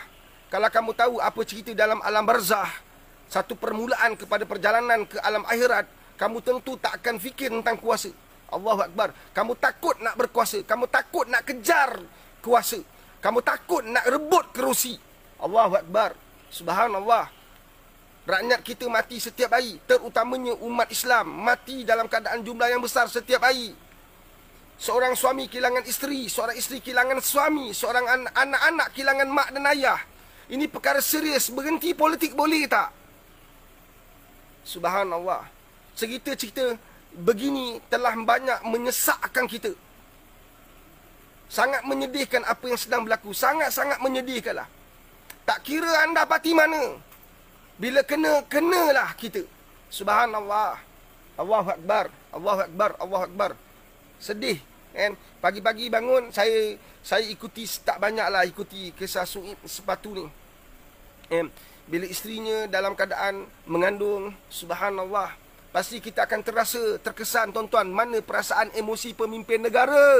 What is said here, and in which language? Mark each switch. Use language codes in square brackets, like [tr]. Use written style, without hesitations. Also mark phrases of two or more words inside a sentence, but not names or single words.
[ms] Kalau kamu tahu apa cerita dalam alam barzah, satu permulaan kepada perjalanan ke alam akhirat, kamu tentu tak akan fikir tentang kuasa. [ar] الله أكبر. [ms] Kamu takut nak berkuasa. Kamu takut nak kejar kuasa. Kamu takut nak rebut kerusi. [ar] الله أكبر. سبحان الله. [ms] Rakyat kita mati setiap hari. Terutamanya umat Islam mati dalam keadaan jumlah yang besar setiap hari. Seorang suami kehilangan isteri. Seorang isteri kehilangan suami. Seorang anak-anak kehilangan mak dan ayah. Ini perkara serius. Berhenti politik boleh tak? [ar] سبحان الله. [ms] Cerita-cerita begini telah banyak menyesakkan kita. Sangat menyedihkan apa yang sedang berlaku. Sangat-sangat menyedihkan lah. Tak kira anda parti mana. Bila kenalah kita. [ar] سبحان الله. الله أكبر. الله أكبر. الله أكبر. [ms] Sedih. Pagi-pagi bangun, saya ikuti, tak banyaklah ikuti kisah Suib sepatu ni. Bila isterinya dalam keadaan mengandung, subhanallah, pasti kita akan terkesan tuan-tuan. Mana perasaan emosi pemimpin negara?